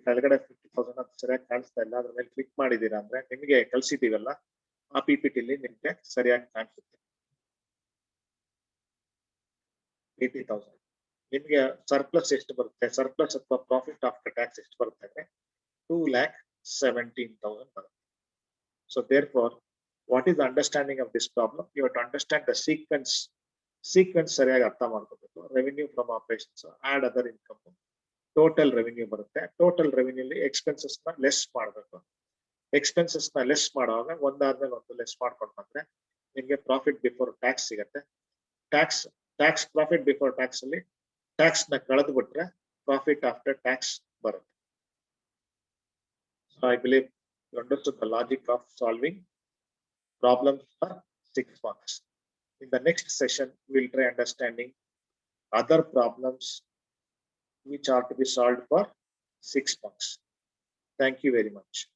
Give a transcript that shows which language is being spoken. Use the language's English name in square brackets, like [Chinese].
[Kannada] ಕೆಳಗಡೆ 50,000 ಅದು ಸರಿಯಾಗಿ ಕಾಣಿಸ್ತಾ ಇಲ್ಲ. ಅದ್ರ ಮೇಲೆ ಕ್ಲಿಕ್ ಮಾಡಿದೀರಾ ಅಂದ್ರೆ ನಿಮಗೆ ಕಳ್ಸಿದೀವಲ್ಲ ಆ PPT ನಿಮ್ಗೆ ಸರಿಯಾಗಿ ಕಾಣಿಸುತ್ತೆ. 80,000 ನಿಮ್ಗೆ ಸರ್ಪ್ಲಸ್ ಎಷ್ಟು ಬರುತ್ತೆ, ಸರ್ಪ್ಲಸ್ ಅಥವಾ ಪ್ರಾಫಿಟ್ ಆಫ್ಟರ್ ಟ್ಯಾಕ್ಸ್ ಎಷ್ಟು ಬರುತ್ತೆ ಅಂದ್ರೆ 2,17,000 ಬರುತ್ತೆ. [English] So therefore, what is the understanding of this problem? You have to understand the sequence [Kannada] ಸರಿಯಾಗಿ ಅರ್ಥ ಮಾಡ್ಕೋಬೇಕು. Revenue from operations, add other income, total revenue ಬರುತ್ತೆ. ಟೋಟಲ್ ರೆವಿನ್ಯೂ ಅಲ್ಲಿ ಎಕ್ಸ್ಪೆನ್ಸಸ್ ನ ಲೆಸ್ ಮಾಡಬೇಕು. ಎಕ್ಸ್ಪೆನ್ಸಸ್ ನ ಲೆಸ್ ಮಾಡುವಾಗ ಒಂದಾದ್ಮೇಲೆ ಒಂದು ಲೆಸ್ ಮಾಡ್ಕೊಂಡು ಬಂದ್ರೆ ನಿಮ್ಗೆ ಪ್ರಾಫಿಟ್ ಬಿಫೋರ್ ಟ್ಯಾಕ್ಸ್ ಸಿಗತ್ತೆ. ಟ್ಯಾಕ್ಸ್ ಪ್ರಾಫಿಟ್ ಬಿಫೋರ್ ಟ್ಯಾಕ್ಸ್ ಅಲ್ಲಿ ಟ್ಯಾಕ್ಸ್ ನ ಕಳೆದು ಬಿಟ್ರೆ ಪ್ರಾಫಿಟ್ ಆಫ್ಟರ್ ಟ್ಯಾಕ್ಸ್ ಬರುತ್ತೆ. [English] So I believe you understood the logic of solving problems for 6 marks. In the next session, we'll try understanding other problems which are to be solved for 6 marks. Thank you very much.